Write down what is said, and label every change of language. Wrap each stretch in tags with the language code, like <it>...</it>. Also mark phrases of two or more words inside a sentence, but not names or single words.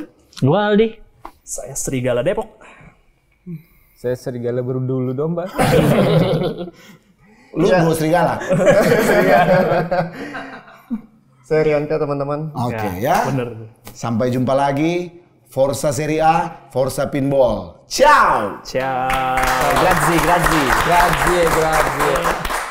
<id>gua Aldi, saya Serigala Depok. Saya Serigala Berdulu Domba. Lu Bro Serigala. Saya Rianka teman-teman. Oke ya. Bener. Sampai jumpa lagi.</id> <it>Forza Serie A, Forza Pinball. Ciao. Ciao. Grazie. Grazie.</it>